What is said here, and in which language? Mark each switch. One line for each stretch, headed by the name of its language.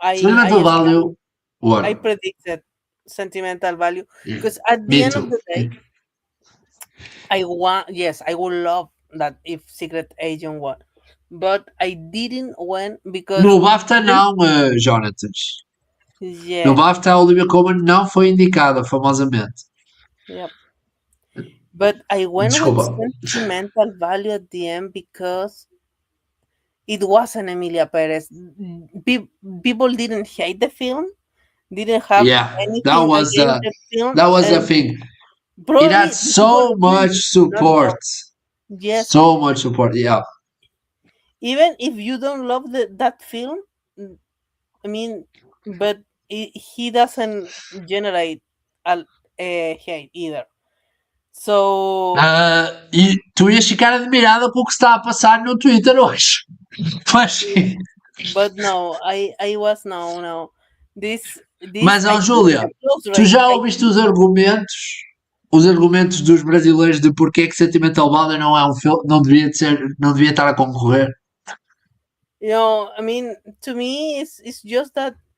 English: Sentimental value. What? I predicted Sentimental Value because at the end of the day, I would love that if Secret Agent won, but I didn't win because
Portuguese: No BAFTA não, Jonatas.
English: Yeah.
Portuguese: No BAFTA a Olivia Colman não foi indicada, famosamente.
English: Yep. But I went
Portuguese: Desculpa.
English: with Sentimental Value at the end because it wasn't Emilia Perez. People didn't hate the film, didn't have anything that was against the film. That was the thing. It had so much support. Yes. So much support, yeah. Even if you don't love that film, I mean, but he doesn't generate hate either. So.
Portuguese: E tu ias ficar admirada com o que está a passar no Twitter hoje.
English: But no, I was no. This
Portuguese: Mas, Júlia, tu já ouviste os argumentos dos brasileiros de porque que Sentimental Value não é um filme, não devia estar a concorrer?
English: You know, I mean, to me, it's just that.